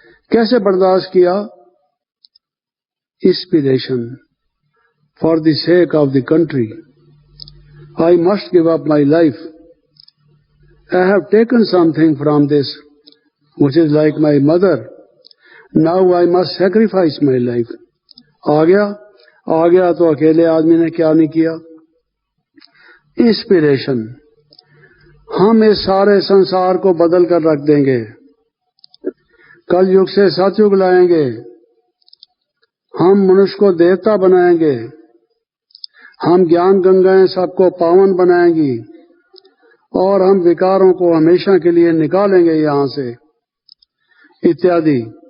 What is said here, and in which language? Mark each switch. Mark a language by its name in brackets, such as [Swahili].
[Hindi] कैसे बर्दाश्त किया? [English] Inspiration, for the sake of the country I must give up my life, I have taken something from this, which is like my mother. Now I must sacrifice my life. [Hindi] आ गया तो अकेले आदमी ने क्या नहीं किया? इंस्पिरेशन, हम इस सारे संसार को बदल कर रख देंगे, कल युग से सतयुग लाएंगे, हम मनुष्य को देवता बनाएंगे, हम ज्ञान गंगाएं सबको पावन बनाएंगी, और हम विकारों को हमेशा के लिए निकालेंगे यहां से, इत्यादि।